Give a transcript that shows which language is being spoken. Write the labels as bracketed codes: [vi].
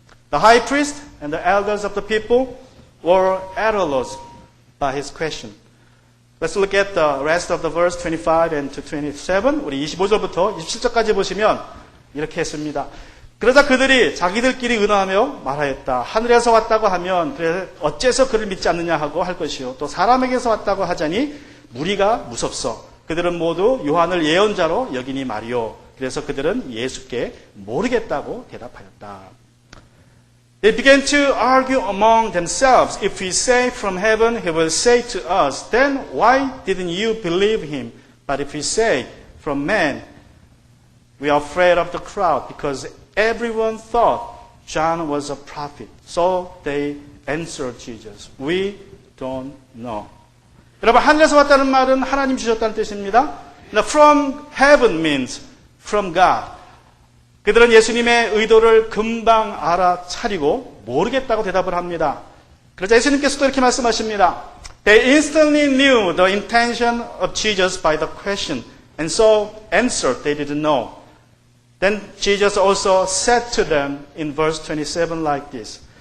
[en] The high priest and the elders of the people were at a loss by his question. Let's look at the rest of the verse 25 and to 27. [ko] 우리 25절부터 27절까지 보시면 이렇게 했습니다. 그러자 그들이 자기들끼리 의논하며 말하였다. 하늘에서 왔다고 하면 그래 어째서 그를 믿지 않느냐 하고 할 것이요. 또 사람에게서 왔다고 하자니 무리가 무섭소. 그들은 모두 요한을 예언자로 여기니 말이요. 그래서 그들은 예수께 모르겠다고 대답하였다. [en] They began to argue among themselves. If we say from heaven, he will say to us, then why didn't you believe him? But if we say from man, we are afraid of the crowd because everyone thought John was a prophet. So they answered Jesus, we don't know. [ko] 여러분, 하늘에서 왔다는 말은 하나님 주셨다는 뜻입니다. [en] From heaven means from God. [ko] 그들은 예수님의 의도를 금방 알아차리고 모르겠다고 대답을 합니다. 그러자 예수님께서도 이렇게 말씀하십니다. [en] They instantly knew the intention of Jesus by the question, and so answered they didn't know. Then Jesus also said to them in verse 27 like this.